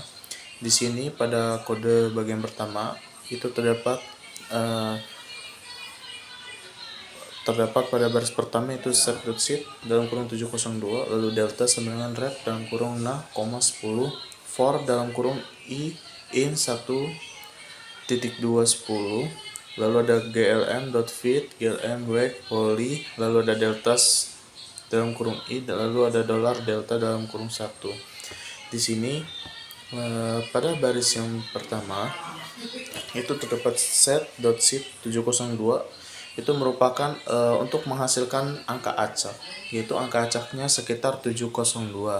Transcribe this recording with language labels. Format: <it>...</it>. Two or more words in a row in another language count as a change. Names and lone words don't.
<id>Di sini pada kode bagian pertama itu terdapat pada baris pertama itu set.sit dalam kurung 702, lalu delta sama dengan rep dalam kurung 6,10, for dalam kurung i in 1.210, lalu ada glm.fit, glm wake poly, lalu ada deltas dalam kurung i, lalu ada $delta dalam kurung 1. Di sini pada baris yang pertama itu terdapat set.sit 702, itu merupakan untuk menghasilkan angka acak, yaitu angka acaknya sekitar 702.</id>